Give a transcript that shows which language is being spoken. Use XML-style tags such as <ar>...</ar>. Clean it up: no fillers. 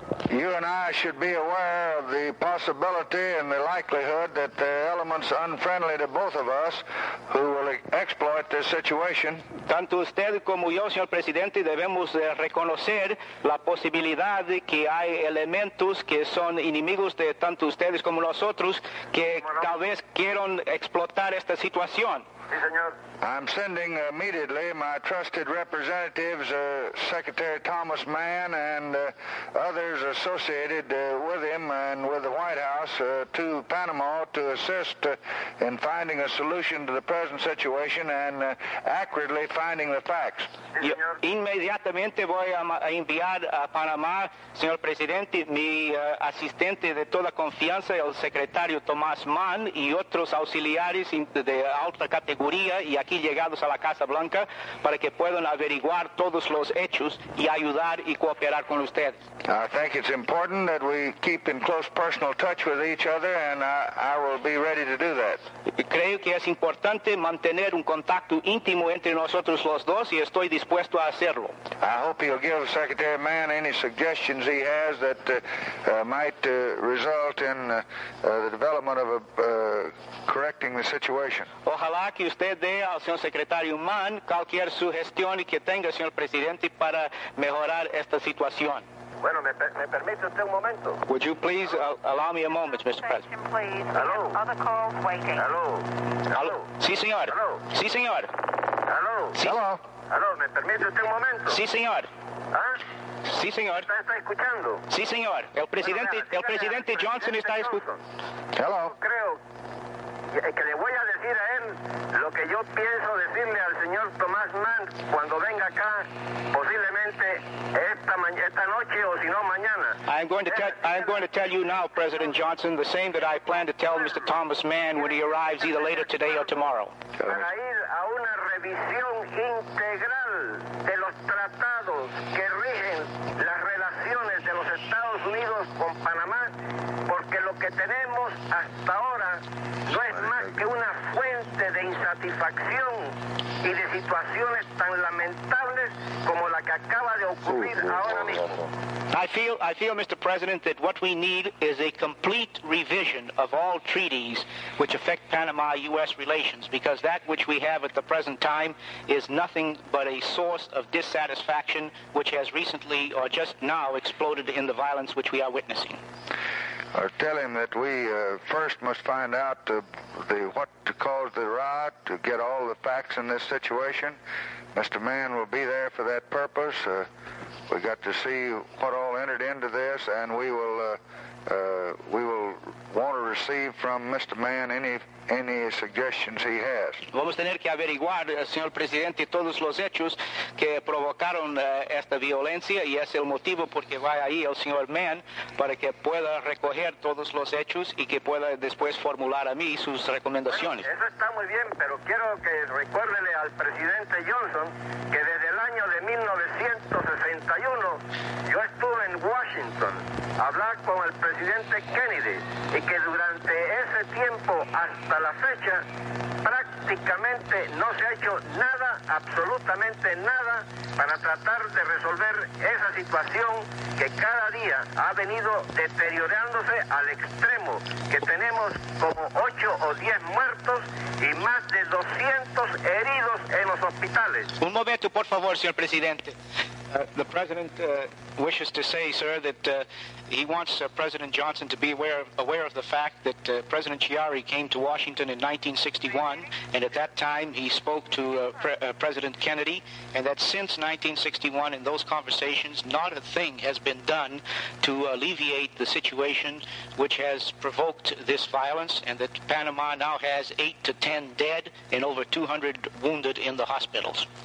<en>You and I should be aware of the possibility and the likelihood that the elements unfriendly to both of us who will exploit this situation.</en> <es>Tanto usted como yo, señor presidente, debemos reconocer la posibilidad de que hay elementos que son enemigos de tanto ustedes como nosotros que tal vez quieran explotar esta situación.</es> <en>I'm sending immediately my trusted representatives, Secretary Thomas Mann and others associated with him and with the White House to Panama to assist in finding a solution to the present situation and accurately finding the facts.</en> <es>Yo inmediatamente voy a enviar a Panamá, señor presidente, mi asistente de toda confianza, el secretario Thomas Mann y otros auxiliares de alta categoría y aquí llegados a la Casa Blanca para que puedan averiguar todos los hechos y ayudar y cooperar con usted.</es> <en>I think it's important that we keep in close personal touch with each other and I will be ready to do that.</en> <es>Creo que es importante mantener un contacto íntimo entre nosotros los dos y estoy dispuesto a hacerlo.</es> <en>I hope he'll give Secretary Mann any suggestions he has that might result in the development of correcting the situation.</en> <es>Ojalá que usted dé al señor secretario Mann cualquier sugestión que tenga, señor presidente, para mejorar esta situación. Bueno, me permite usted un momento.</es> <en>Would you please allow me a moment, Mr. President? Hello. Other calls waiting. Hello. Hello.</en> <es>Sí, señor.</es> <en>Hello.</en> <es>Sí, señor.</es> <en>Hello.</en> <es>Sí.</es> <en>Hello. Hello.</en> <es>Me permite usted un momento. Sí, señor. ¿Ah? Sí, señor. ¿Está escuchando? Sí, señor. El presidente Johnson está escuchando.</es> <en>Hello.</en> <es>Creo que le voy a decir a él lo que yo pienso decirle al señor Thomas Mann cuando venga acá, posiblemente esta noche o si no mañana.</es> <en>I'm going to tell you now, President Johnson, the same that I plan to tell Mr. Thomas Mann when he arrives either later today or tomorrow.</en> <es>Para ir a una revisión integral de los tratados que rigen las relaciones de los Estados Unidos con Panamá, porque lo que tenemos hasta ahora no es más que una fuente de insatisfacción y de situaciones tan lamentables como la que acaba de ocurrir ahora mismo.</es> <en>I feel, Mr. President, that what we need is a complete revision of all treaties which affect Panama-U.S. relations, because that which we have at the present time is nothing but a source of dissatisfaction which has recently or just now exploded in the violence which we are witnessing. Or tell him that we first must find out what caused the riot, to get all the facts in this situation. Mr. Mann will be there for that purpose. We got to see what all entered into this, and we will want to receive from Mr. Mann any suggestions he has.</en> <es>Vamos a tener que averiguar, señor presidente, todos los hechos que provocaron esta violencia y es el motivo porque va ahí el señor Mann para que pueda recoger todos los hechos y que pueda después formular a mí sus recomendaciones. Bueno, eso está muy bien, pero quiero que recuérdele al presidente Johnson que desde el año de 1961 yo estuve en Washington a hablar con el presidente Kennedy y que durante ese tiempo hasta la fecha prácticamente no se ha hecho nada, absolutamente nada, para tratar de resolver esa situación que cada día ha venido deteriorándose al extremo, que tenemos como 8 o 10 muertos y más de 200 heridos en los hospitales. Un momento, por favor, señor presidente.</es> <en>The president wishes to say, sir, that he wants President Johnson to be aware of the fact that President Chiari came to Washington in 1961, and at that time he spoke to President Kennedy, and that since 1961, in those conversations, not a thing has been done to alleviate the situation which has provoked this violence, and that Panama now has 8 to 10 dead and over 200 wounded in the hospitals.</en>